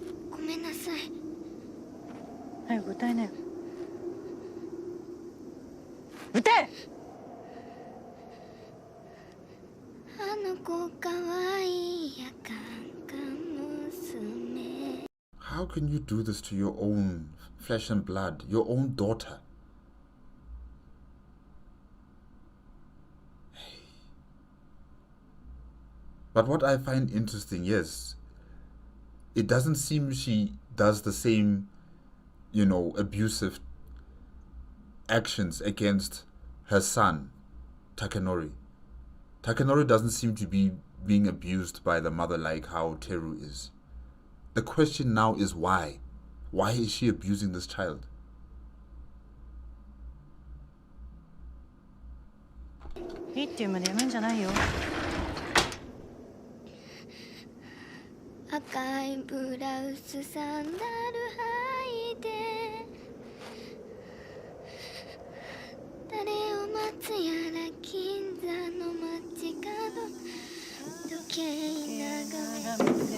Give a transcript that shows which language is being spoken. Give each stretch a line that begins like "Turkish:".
Japanese: ごめんなさい。早く歌いなよ。歌え。あの子かわいいやカンカン娘。
English: How can you do this to your own flesh and blood, your own daughter? But what I find interesting, yes, it doesn't seem she does the same, abusive actions against her son, Takanori. Takanori doesn't seem to be being abused by the mother like how Teru is. The question now is why? Why is she abusing this child?
Japanese: いいって言うまでやめんじゃないよ。赤いブラウスサンダル履いて誰を待つやら銀座の街角時計眺め。